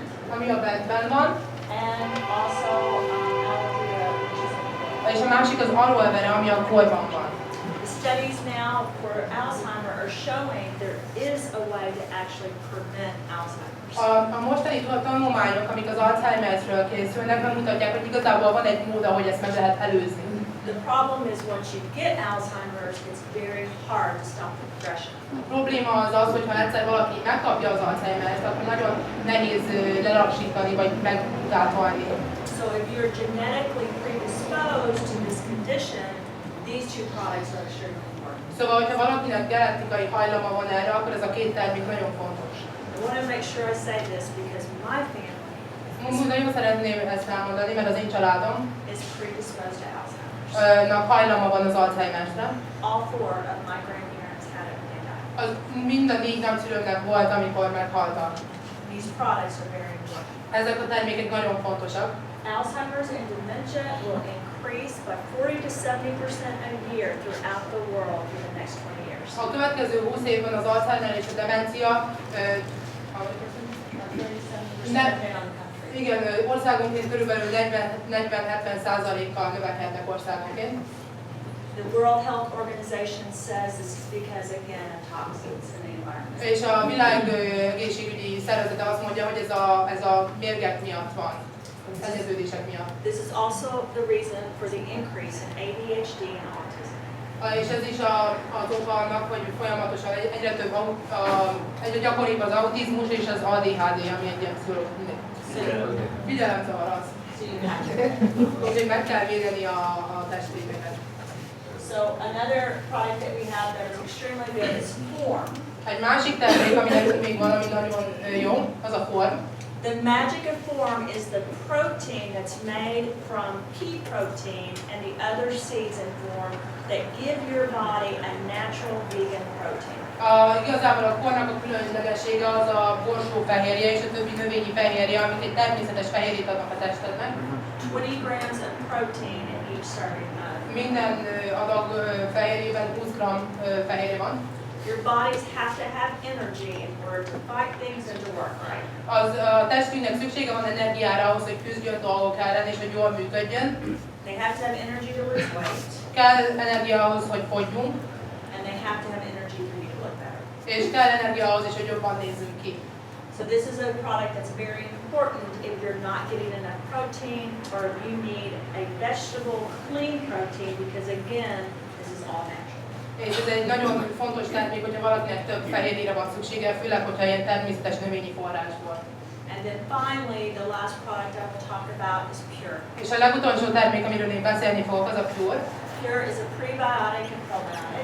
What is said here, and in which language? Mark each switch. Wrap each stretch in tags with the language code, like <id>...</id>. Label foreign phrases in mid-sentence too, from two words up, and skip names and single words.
<hu>ami a bentben van,</hu> <en>and also aloe vera, which is in bent.</en> <hu>és a másik az aloe vera, ami a korban van.</hu> <en>The studies now for Alzheimer are showing there is a way to actually prevent Alzheimer's.</en> <hu>A mostani tanulmányok, amik az Alzheimerről készülnek, megmutatják, hogy igazából van egy mód, ahogy ezt meg lehet előzni.</hu> <en>The problem is once you get Alzheimer's, it's very hard to stop the progression.</en> <hu>A probléma az, hogyha egyszer valaki megkapja az Alzheimer-t, akkor nagyon nehéz lelassítani vagy megutálni.</hu> <en>So if you're genetically predisposed to this condition, these 2 products are extremely important.</en> <hu>Szóval, hogyha valakinek genetikai hajlama van erre, akkor ez a 2 termék nagyon fontos.</hu> <en>I want to make sure I say this because my family</en> <hu>Nagyon szeretném ezt elmondani, mert az én családom</hu> <en>is predisposed to Alzheimer's.</en> <hu>hajlama van az Alzheimer-re.</hu> <en>All 4 of my grandparents had it when they died.</en> <hu>Mind a 4 nagyszülőknek volt, amikor meghaltak.</hu> <en>These products are very important.</en> <hu>Ezek a termékek nagyon fontosak.</hu> <en>Alzheimer's and dementia will increase by 40 to 70% a year throughout the world for the next 20 years.</en> <hu>A következő 20 évben az Alzheimer és a demencia igen, országonként körülbelül 40-70%-kal növekednek országonként.</hu> <en>The World Health Organization says this is because, again, of toxins in the environment.</en> <hu>És a világ egészségügyi szervezete azt mondja, hogy ez a mérgek miatt van, szennyeződések miatt.</hu> <en>This is also the reason for the increase in ADHD and autism.</en> <hu>És ez is az oka annak, hogy folyamatosan egyre több, egyre gyakoribb az autizmus és az ADHD, ami egy ilyen figyelemzavar az. Úgyhogy meg kell védeni a testvéreket.</hu> <en>So another product that we have that is extremely good is Form.</en> <hu>Egy másik termék, ami nekünk még van, ami nagyon jó, az a Form.</hu> <en>The magic of Form is the protein that's made from pea protein and the other seeds in Form that give your body a natural vegan protein.</en> <hu>Igazából a kornak a különlegessége az a borsófehérje és a többi növényi fehérje, amik egy természetes fehérjét adnak a testednek.</hu> <en>20 grams of protein in each serving.</en> <hu>Minden adag fehérjében 20 g fehérje van.</hu> <en>Your bodies have to have energy in order to fight things and to work right.</en> <hu>A testünknek szüksége van energiára ahhoz, hogy küzdjön dolgok ellen és hogy jól működjön.</hu> <en>They have to have energy to lose weight.</en> <hu>Kell energia ahhoz, hogy fogyjunk.</hu> <en>And they have to have energy for you to look better.</en> <hu>És kell energia ahhoz is, hogy jobban nézzünk ki.</hu> <en>So this is a product that's very important if you're not getting enough protein or if you need a vegetable clean protein because again, this is all natural.</en> <hu>És ez egy nagyon fontos termék, hogyha valakinek több fehérjére van szüksége, főleg, hogyha ilyen természetes növényi forrásból.</hu> <en>And then finally, the last product I will talk about is Pure.</en> <hu>És a legutolsó termék, amiről én beszélni fogok, az a Pure.</hu> <en>Pure is a prebiotic and probiotic.</en>